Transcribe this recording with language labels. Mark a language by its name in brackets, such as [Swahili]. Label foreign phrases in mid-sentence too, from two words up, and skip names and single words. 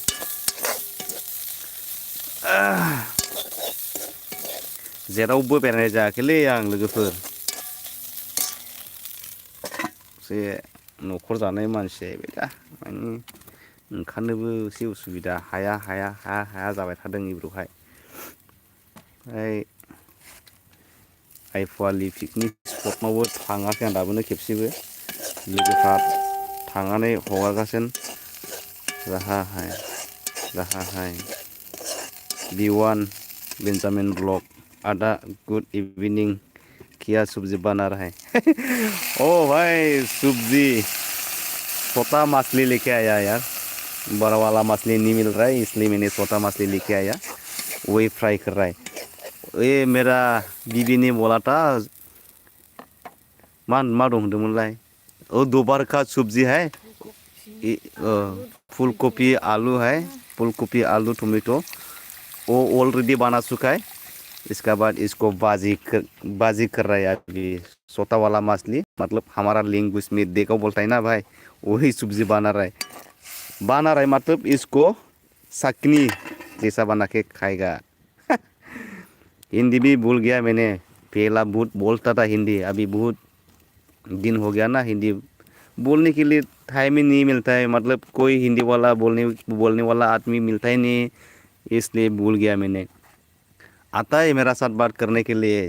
[Bodo] जेरावबो बेरायनाय जायाखैलै आं लोगोफोर एसे न'खर जानाय मानसि जाहैबाय दा मानि ओंखारनोबो एसे उसुबिदा हाया जाबाय थादों इब्रुहाय ओमफ्राय आइ फवालि पिकनिक स्पटआवबो थाङाखै आं दाबोनो खेबसेबो लोगोफ्रा थांनानै हगारगासिनो जाहाहाय बिवान [Hindi] बेन्जामिन ब्लक आदा [English] good evening [Hindi] किया सब्जी बाना रहा है ओ भाई सब्जी छोटा मछली लेके आया यार बड़ा वाला मछली नहीं मिल रहा है इसलिए मैंने छोटा मछली लेके आया वही फ्राई कर रहा है ये मेरा बीबी ने बोला था [Bodo] मा दं होनदोंमोनलाय [Hindi] दोबार का सब्जी है फुल कपि आलू है फुल कपि आलू टमेटो वो ऑलरेडी बना चुका है इसका बाद इसको बाजी कर रहा है अभी छोटा वाला मछली मतलब हमारा लैंग्वेज में देखो बोलता है ना भाई वही सब्जी बना रहा है मतलब इसको सकनी जैसा बना के खाएगा हिंदी भी भूल गया मैंने पहला बहुत बोलता था हिंदी अभी बहुत दिन हो गया ना हिंदी बोलने के लिए टाइम ही नहीं मिलता है मतलब कोई हिंदी वाला बोलने वाला आदमी मिलता ही नहीं इसलिए भूल गया मैंने आता है मेरा साथ बात करने के लिए।